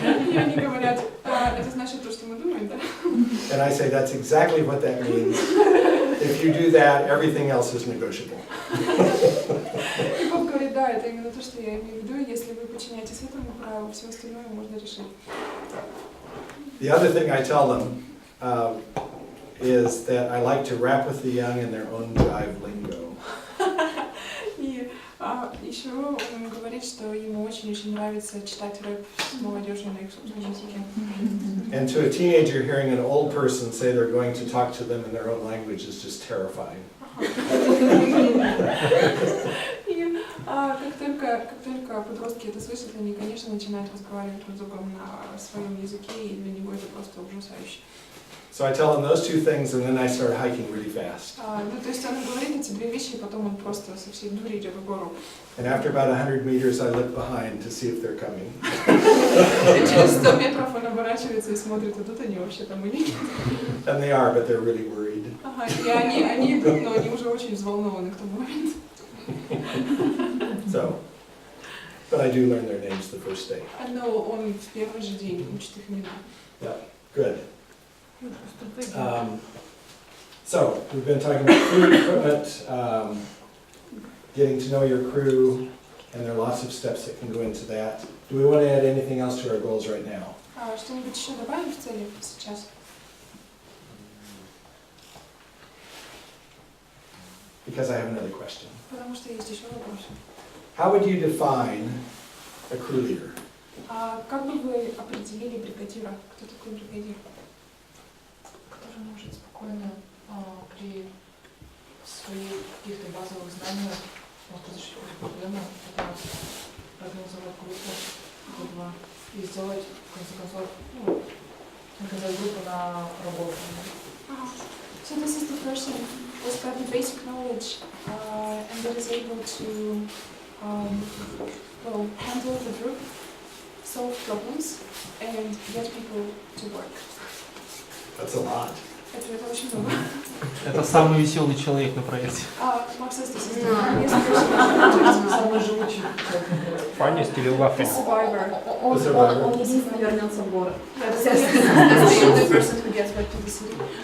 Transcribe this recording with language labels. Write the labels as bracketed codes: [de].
[ru] И они говорят, это значит то, что мы думаем, да? [en] And I say, that's exactly what that means. If you do that, everything else is negotiable. [ru] И Бог говорит, да, это именно то, что я имею в виду, если вы подчиняетесь этому правилу, все остальное можно решить. [en] The other thing I tell them is that I like to rap with the young in their own jive lingo. [ru] И еще он говорит, что ему очень-очень нравится читать рэп с молодежью на их собственном языке. [en] And to a teenager, hearing an old person say they're going to talk to them in their own language is just terrifying. [ru] И как только подростки это слышат, они, конечно, начинают разговаривать друг с другом на своем языке, и для него это просто ужасающе. [en] So I tell them those two things, and then I start hiking really fast. [ru] Ну, то есть он говорит эти две вещи, и потом он просто со всей дури идет в гору. [en] And after about 100 meters, I look behind to see if they're coming. [ru] И через 100 метров он оборачивается и смотрит, идут они вообще там или нет. [en] And they are, but they're really worried. [ru] Ага, и они идут, но они уже очень взволнованы к тому моменту. [en] So, but I do learn their names the first day. [ru] Но он в первый же день учит их имена. [en] Yeah, good. So, we've been talking about food equipment, getting to know your crew, and there are lots of steps that can go into that. Do we want to add anything else to our goals right now? [ru] Что-нибудь еще добавим в цели сейчас? [en] Because I have another question. [ru] Потому что есть еще вопрос. [en] How would you define a crew leader? [ru] Как бы вы определили бригадира? Кто такой бригадир? Который может спокойно при своих каких-то базовых знаниях разрешить какую-то проблему, организовать группу, и сделать, в конце концов, организовать группу на работу. [en] So this is the person who's got the basic knowledge and that is able to handle the group, solve problems, and get people to work. That's a lot. [ru] Это очень много. Это самый веселый человек на проекте. [en] Макс, this is [ru] Самый живучий. [en] Funniest или laughing? [ru] Он единственный вернется в город. [en] That's the only person who gets back to the city.